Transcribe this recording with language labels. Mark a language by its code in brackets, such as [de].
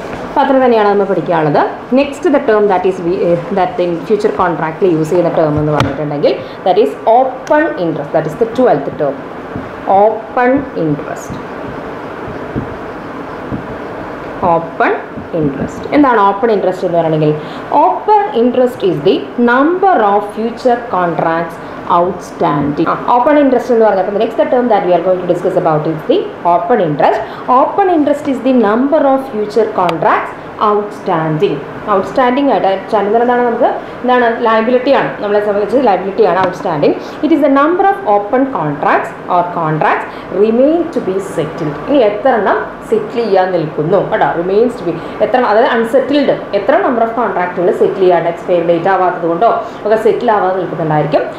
[ml] അപ്പോൾ അത്ര തന്നെയാണ് നമ്മൾ പഠിക്കാനുള്ളത്. Next the term that in future കോൺട്രാക്റ്റിൽ use ചെയ്യുന്ന ടേം എന്ന് പറഞ്ഞിട്ടുണ്ടെങ്കിൽ [en] That is open interest. That is the 12th term, open interest. Open interest [ml] എന്താണ് ഓപ്പൺ ഇൻട്രസ്റ്റ് എന്ന് പറയുകയാണെങ്കിൽ [en] Open interest is the number of future contracts outstanding. Open interest [ml] എന്ന് പറഞ്ഞപ്പോൾ [en] the next term that we are going to discuss about is the open interest. Open interest is the number of future contracts outstanding. [ml] Outstanding ആയിട്ട് outstanding എന്താണ്? നമുക്ക് എന്താണ്? Liability ആണ്. നമ്മളെ സംബന്ധിച്ച് liability ആണ് outstanding. [en] It is the number of open contracts or contracts remain to be settled. [ml] ഇനി എത്ര എണ്ണം സെറ്റിൽ ചെയ്യാൻ നിൽക്കുന്നു കേട്ടോ? റിമെയിൻസ് ടു ബി എത്ര, അതായത് അൺസെറ്റിൽഡ് എത്ര നമ്പർ ഓഫ് കോൺട്രാക്റ്റുകൾ സെറ്റിൽ ചെയ്യാണ്ട് എക്സ്പയർ ഡേറ്റ് ആവാത്തത് കൊണ്ടോ ഒക്കെ സെറ്റിൽ ആവാതെ നിൽക്കുന്നുണ്ടായിരിക്കും.